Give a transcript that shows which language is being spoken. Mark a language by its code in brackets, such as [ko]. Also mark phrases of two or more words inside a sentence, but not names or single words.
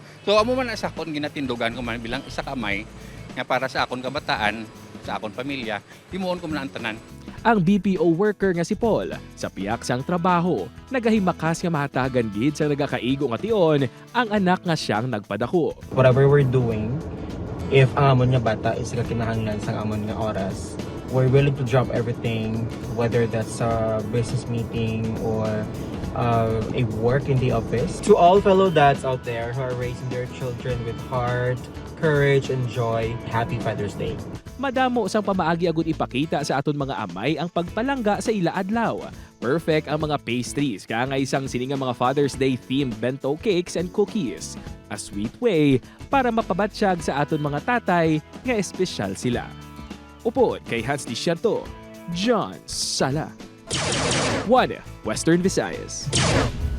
[hil] So amo man sa akon ginatindugan ko man bilang isa ka may nga para sa akon kabataan, sa akon pamilya, himuon ko man ang tanan. Ang BPO worker nga si Paul, sa piyak sang trabaho, nagahimakas nga mahatagan gid sa nagakaigo nga tion ang anak nga siyang nagpadako. [en] Whatever we're doing, if [hil] ang amon nga bata is kinahanglan sa amon nga oras, [en] we're willing to drop everything, whether that's a business meeting or a work in the office. To all fellow dads out there who are raising their children with heart, courage, and joy, happy Father's Day. [hil] Madamo sang pamaagi agud ipakita sa aton mga amay ang pagpalangga sa ila adlaw. Perfect ang mga pastries, kaya nga isang sininga mga [en] Father's Day themed bento cakes and cookies. A sweet way [hil] para mapabatsyag sa aton mga tatay nga espesyal sila. Upod kay Hans Disyerto, John Sala. 1 Western Visayas.